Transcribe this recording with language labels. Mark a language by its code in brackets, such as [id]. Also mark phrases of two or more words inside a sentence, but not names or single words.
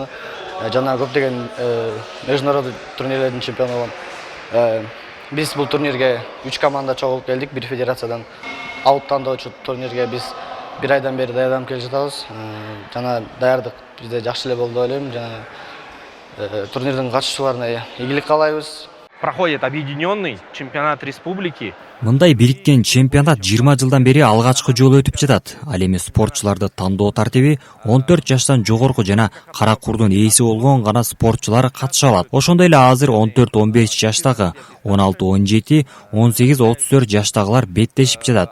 [ky] Жана көптөгөн международный турнирлердин чемпиону болом. Биз бул турнирге 3 команда чогулуп келдик, бир федерациядан. Алып тандоочу турнирге биз 1 айдан бери даярданып келе жатабыз. Жана даярдык бизде жакшы эле болду деп ойлойм. Жана турнирдин катышуучуларына ийгилик каалайбыз. [ru] Проходит объединенный чемпионат республики. [ky] Мындай бириккен чемпионат 20 жылдан бери алгачкы жолу өтүп жатат. Ал эми спортчуларды тандоо тартиби 14 жаштан жогорку жана кара курдун ээси болгон гана спортчулар катыша алат. Ошондой эле азыр 14-15 жаштагы, 16-17, 18-34 жаштагылар беттешип жатат.